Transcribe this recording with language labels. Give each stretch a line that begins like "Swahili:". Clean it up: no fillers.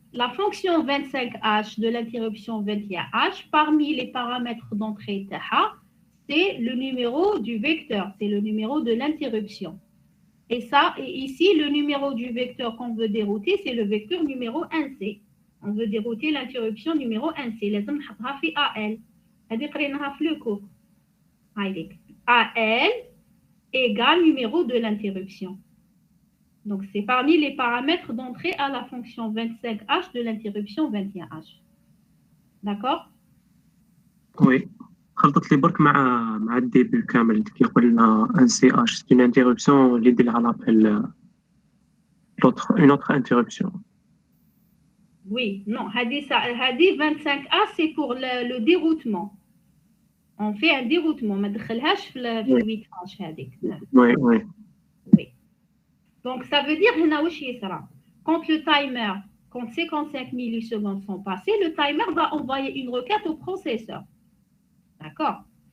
French: la fonction 25H de l'interruption 21H, parmi les paramètres d'entrée TAHA, c'est le numéro du vecteur, c'est le numéro de l'interruption. Et ici, le numéro du vecteur qu'on veut dérouter, c'est le vecteur numéro 1C. On veut dérouter l'interruption numéro 1C.
Arabic: لازم نحطها في AL. هذه قريناها في le cours.
French: AL égale numéro de l'interruption. Donc, c'est parmi les paramètres d'entrée à la fonction 25H de l'interruption 21H. D'accord?
Arabic: وي خلطت لي برك مع الديبي كامل كي قلنا ان سي اش سي اون انترربسيون اللي دير على لابيل اون اوتر انترربسيون.
French: Oui, non, Hadi 25A, c'est pour le déroutement. On fait un déroutement,
Arabic: ما دخلهاش في 8H هذيك. وي وي.
French: Oui. Donc, ça veut dire
Arabic: هنا واش يصرى.
French: Quand le timer, quand 55 millisecondes sont passées, le timer va envoyer une requête au processeur. D'accord?